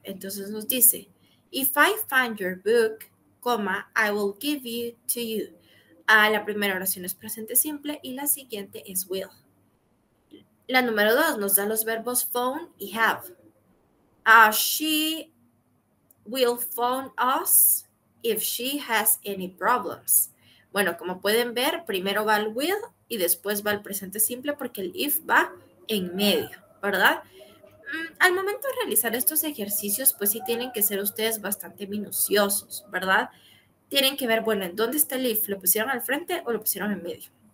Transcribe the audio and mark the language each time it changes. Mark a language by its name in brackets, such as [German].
[Spanish] Entonces nos dice, [English] if I find your book, comma, I will give it to you. [Spanish] La primera oración es presente simple y la siguiente es will. La número 2 nos da los verbos phone y have. [English] She will phone us if she has any problems. [Spanish] Bueno, como pueden ver, primero va el will y después va el presente simple porque el if va en medio, ¿verdad? Al momento de realizar estos ejercicios, pues sí tienen que ser ustedes bastante minuciosos, ¿verdad? Tienen que ver, bueno, ¿en dónde está el if? ¿Lo pusieron al frente o lo pusieron en medio?